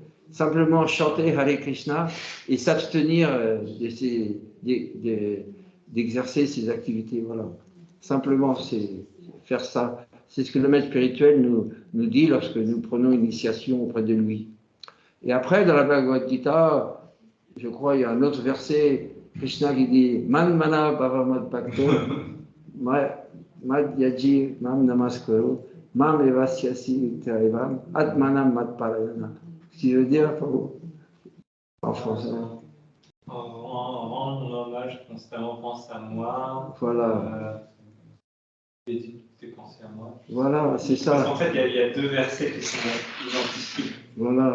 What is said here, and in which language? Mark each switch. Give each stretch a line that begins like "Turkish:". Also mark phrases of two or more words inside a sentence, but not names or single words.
French: Simplement chanter Hare Krishna et s'abstenir d'exercer ces activités. Voilà. Simplement, c'est faire ça. C'est ce que le maître spirituel nous dit lorsque nous prenons initiation auprès de lui. Et après, dans la Bhagavad Gita, je crois, il y a un autre verset, Krishna qui dit
Sanskrit: मन्मना भव मद्भक्तो, मद्याजी मां नमस्कुरु, मामेवैष्यसि युक्त्वैवम्, आत्मानं मत्परायणः.
French: Ce qui veut dire, en français. Rendre mon hommage, constamment pense à moi. Voilà. Dédie tes pensées à moi. Voilà, c'est ça. Parce qu'en fait, il y a 2 versets qui sont identiques. Voilà.